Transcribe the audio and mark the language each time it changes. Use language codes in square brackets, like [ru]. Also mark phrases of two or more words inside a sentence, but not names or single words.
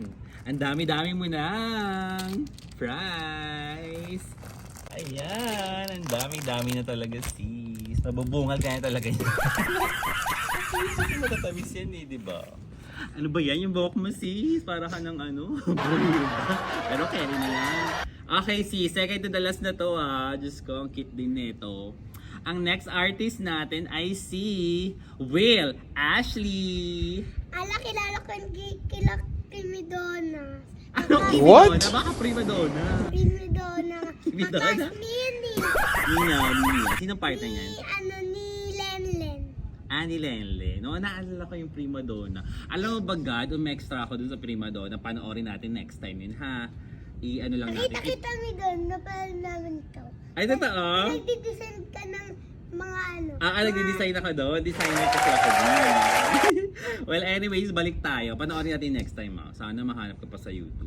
[tl] Ang dami-dami mo ng prize. Ayan. Ang dami-dami na talaga, sis. Mabubungal ka na talaga yun. Matatamis yan di ba? Ano ba yan? Yung buhok mo, sis? Para ka ng Pero carry na yan. Okay, sis. [en] Second to the last [tl] na to, Diyos ko, ang cute din nito. Ang [en] next artist [tl] natin ay si Will Ashley. Kilala ko yung kila Prima Donna. Ano? What? Baka prima donna. Prima Donna. Prima Donna? Nina. Sinong partner niyan? Ni Lenlen. Ni Lenlen. No, naalala ko yung prima donna. Alam mo ba, God, extra ako dun sa prima donna. Panoorin natin [en] next time [tl] yun, ha? Ano lang natin. Nakita mi doon. Napala namin ito. Ay, totoo? Nagdi-design ka ng mga Nagdi-design ako doon. Designer kasi ako doon. [en] Well, anyways, [tl] balik tayo. Panoorin natin [en] next time, [tl] Sana mahanap ka pa sa YouTube.